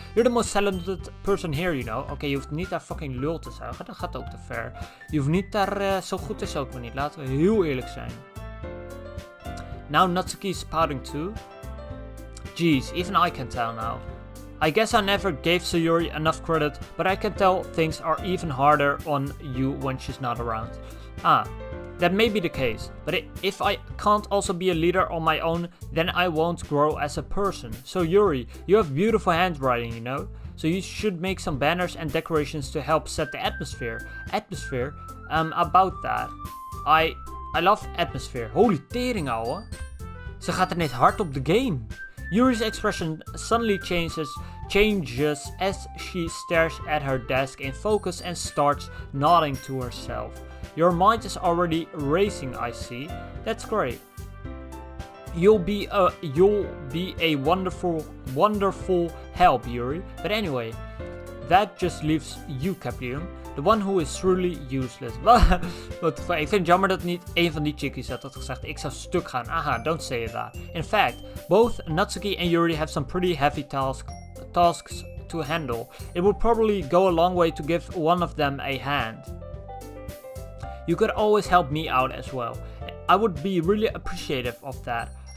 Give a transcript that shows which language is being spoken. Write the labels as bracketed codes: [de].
[en] You're the most talented person here, you know. [nl] Oké, je hoeft niet daar fucking lul te zuigen. Dat gaat ook te ver. Je hoeft niet daar... zo goed is ook weer niet. Laten we heel eerlijk zijn. [en] Now Natsuki's pouting too. Jeez, even I can tell now. I guess I never gave Sayuri enough credit, but I can tell things are even harder on you when she's not around. That may be the case, but if I can't also be a leader on my own, then I won't grow as a person. So Yuri, you have beautiful handwriting, you know? So you should make some banners and decorations to help set the atmosphere. About that. I love atmosphere. [nl] Holy tering, ouwe. Ze gaat ineens hard op de game. [en] Yuri's expression suddenly changes as she stares at her desk in focus and starts nodding to herself. Your mind is already racing, I see. That's great. You'll be a wonderful help, Yuri. But anyway, that just leaves you, Caprium, the one who is truly useless. [nl] Ik vind het jammer dat niet een van die chickies had gezegd, ik zou stuk gaan. [en] Don't say that. In fact, both Natsuki and Yuri have some pretty heavy tasks to handle. It would probably go a long way to give one of them a hand. You could always help me out as well. I would be really appreciative of that.